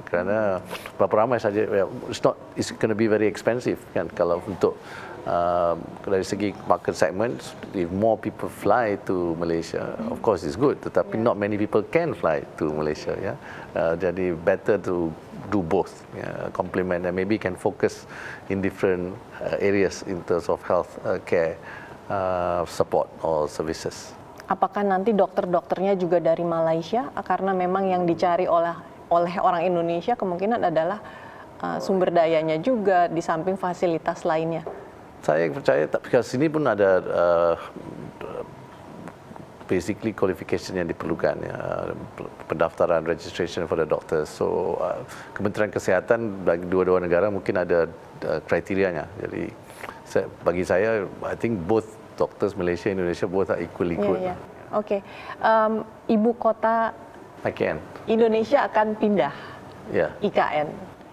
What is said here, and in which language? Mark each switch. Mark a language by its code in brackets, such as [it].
[ms] Kerana berapa ramai saja, [en] it's going to be very expensive, kan, [ms] kalau untuk dari segi [en] market segment, if more people fly to Malaysia, of course it's good, tetapi not many people can fly to Malaysia, ya. Jadi better to do both, ya, complement, and maybe can focus in different areas in terms of health care support or services. [id] Apakah nanti dokter-dokternya juga dari Malaysia? Karena memang yang dicari oleh orang Indonesia kemungkinan adalah sumber dayanya juga, di samping fasilitas lainnya? [ms] Saya percaya, tapi sini pun ada [en] basically qualification [ms] yang diperlukan, ya, pendaftaran [en] registration for the doctors. [ms] So Kementerian Kesihatan bagi dua-dua negara mungkin ada kriterianya. Jadi bagi saya, [en] I think both doctors Malaysia Indonesia both are equally good. [id] Oke. Ibu kota IKN. Indonesia akan pindah IKN.